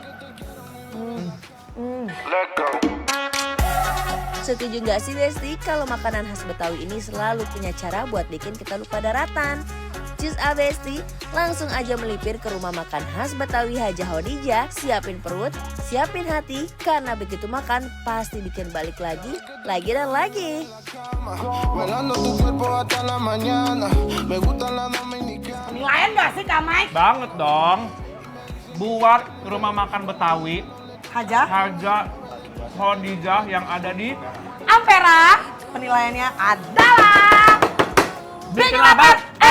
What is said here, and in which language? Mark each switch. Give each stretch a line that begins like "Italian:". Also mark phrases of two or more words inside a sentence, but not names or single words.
Indonesian: Setuju nggak sih Besti kalau makanan khas Betawi ini selalu punya cara buat bikin kita lupa daratan? Cus Besti, langsung aja melipir ke rumah makan khas Betawi Haja Hodijah. Siapin perut, siapin hati, karena begitu makan pasti bikin balik lagi dan lagi.
Spanish: Velando tu cuerpo hasta la mañana. Me gusta la dominicana.
Indonesian: Penilaian nggak sih Kak Mike? Banget dong. Buat rumah makan Betawi Haja. Haja Hodijah yang ada di Ampera. Penilaiannya adalah Bikin Lapar.